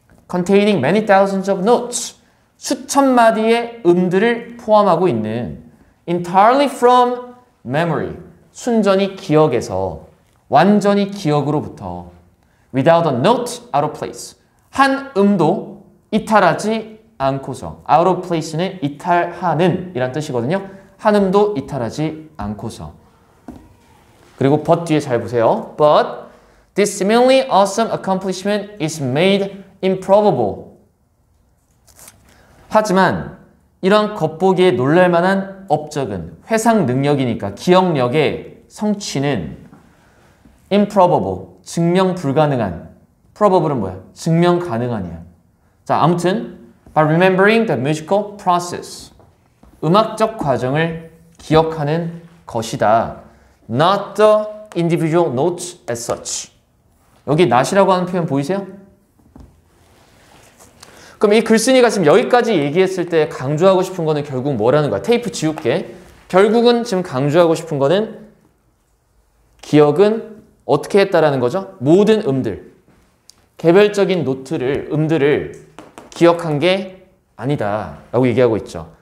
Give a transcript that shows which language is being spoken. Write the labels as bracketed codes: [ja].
[en] Containing many thousands of notes, [ko] 수천 마디의 음들을 포함하고 있는 [en] entirely from memory, [ko] 순전히 기억에서, 완전히 기억으로부터 [en] without a note out of place, [ko] 한 음도 이탈하지 않고서, [en] out of place는 [ko] 이탈하는 이란 뜻이거든요. 한 음도 이탈하지 않고서. 그리고 but 뒤에 잘 보세요. [en] But this seemingly awesome accomplishment is made improbable. [ko] 하지만 이런 겉보기에 놀랄만한 업적은 회상 능력이니까 기억력의 성취는 improbable, 증명 불가능한. probable은 뭐야? 증명 가능한이야. 자, 아무튼 [en] by remembering the musical process, [ko] 음악적 과정을 기억하는 것이다. [en] Not the individual notes as such. [ko] 여기 not이라고 하는 표현 보이세요? 그럼 이 글쓴이가 지금 여기까지 얘기했을 때 강조하고 싶은 거는 결국 뭐라는 거야? 테이프 지울게. 결국은 지금 강조하고 싶은 거는 기억은 어떻게 했다라는 거죠? 모든 음들, 개별적인 노트를, 음들을 기억한 게 아니다 라고 얘기하고 있죠.